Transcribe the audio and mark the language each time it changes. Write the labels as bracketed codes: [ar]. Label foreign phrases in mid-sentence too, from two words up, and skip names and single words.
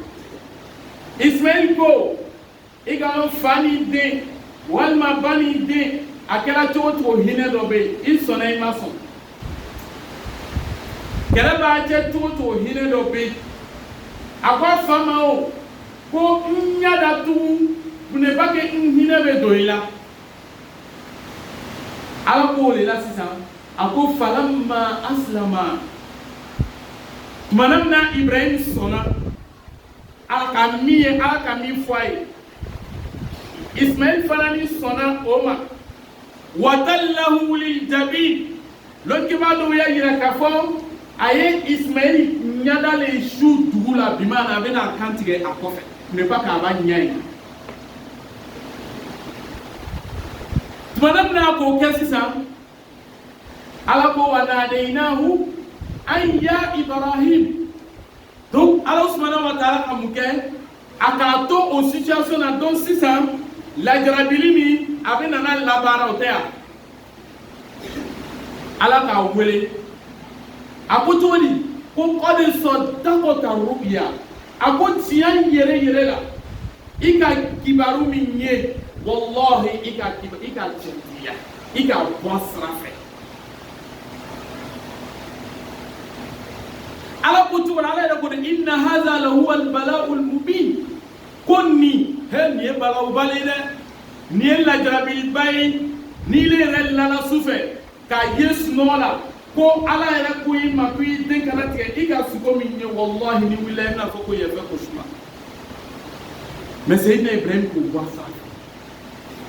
[bm] Ismail ko i ka n fa ni den walima ba ni den a kɛra cogo cogo hinɛ dɔ bɛ yen i sɔnna i ma sɔn. Kɛlɛ b'a cɛ cogo cogo hinɛ dɔ bɛ yen a ko a fa ma o ko n y'a datugu [fr] pour ne pas que [bm] n hinɛ bɛ don i la. Ala ko o de la sisan a ko [ar] فلما أسلما. [bm] Tuma min na Ibrahim sɔnna Ala ka min ye Ala ka min fɔ a ye, Ismail fana ni sɔnna o ma. [ar] وتله للجبين. [bm] L'autre kibaru dɔw y'a yira k'a fɔ a ye Ismail ɲɛda le su dugu la bi maana a bɛna kan tigɛ a kɔfɛ [fr] ne pas [bm] k'a ba ɲɛ ye. Tuma min na k'o kɛ sisan Ala ko [ar] وناديناه أن يا إبراهيم. [bm] Donc [ar] الله سبحانه وتعالى [bm] ka mun kɛ a k'a to o situation na. Donc sisan lajarabili min a bɛ nana labaara o tɛ yan. Ala k'a wele a ko cogo di ko [ar] قد صدقت الرؤيا. [bm] A ko tiɲɛ yɛrɛ la i ka kibaru min ye wallahi i ka tiɲɛtigiya i ka bɔ sira fɛ. Ala ko cogo la Ala yɛrɛ ko [ar] إن هذا لهو البلاء المبين. [bm] Ko nin ye balawuba le dɛ, nin ye lajarabiliba ye. N'i le yɛrɛ lala sufɛ k'a ye sunɔgɔ la ko Ala yɛrɛ ko i ma ko i den kana tigɛ i ka sugo min ye wallahi ni wulila i bɛna fɔ ko yɛrɛ ko suma. Mais Seydina Ibrahim k'o bɔ a sira fɛ.